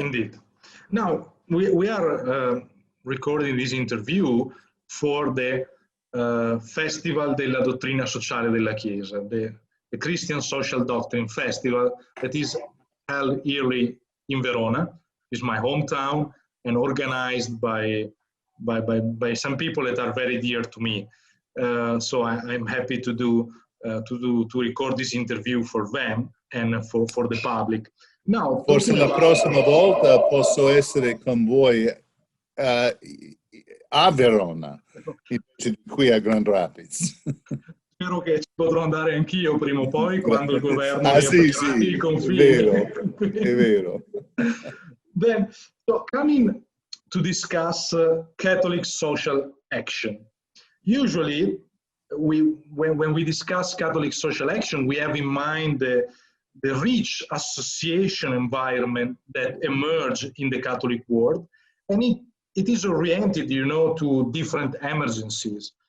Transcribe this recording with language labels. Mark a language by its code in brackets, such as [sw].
[en] Indeed. Now, we are recording this interview for the Festival della Dottrina Sociale della Chiesa, the Christian Social Doctrine Festival that is held yearly in Verona. It's my hometown and organized by some people that are very dear to me. So I'm happy to record this interview for them and for the public. Now, [it] forse la prossima volta posso essere con voi a Verona, invece di qui a Grand Rapids. Spero che ci potrò andare anch'io prima o poi quando il governo sì, il confine. È vero. [en] Then, so coming to discuss Catholic social action. Usually, when we discuss Catholic social action, we have in mind the rich association environment that emerged in the Catholic world, and it is oriented, to different emergencies.